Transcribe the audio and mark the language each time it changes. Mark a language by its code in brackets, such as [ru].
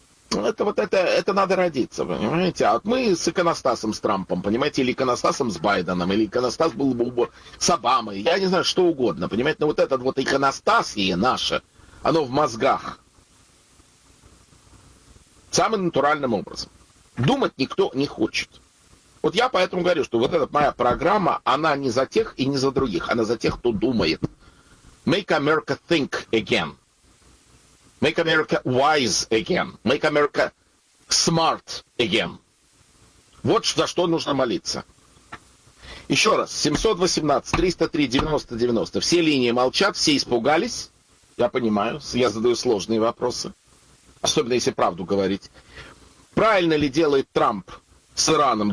[ru] Это вот это надо родиться, понимаете, а вот мы с иконостасом, с Трампом, понимаете, или иконостасом с Байденом, или иконостас был бы с Обамой, я не знаю, что угодно, понимаете, но вот этот вот иконостас и наше, оно в мозгах. Самым натуральным образом. Думать никто не хочет. Вот я поэтому говорю, что вот эта моя программа, она не за тех и не за других. Она за тех, кто думает. [en] Make America think again. Make America wise again. Make America smart again. [ru] Вот за что нужно молиться. Еще раз. 718-303-90-90. Все линии молчат, все испугались. Я понимаю, я задаю сложные вопросы. Особенно, если правду говорить. Правильно ли делает Трамп с Ираном?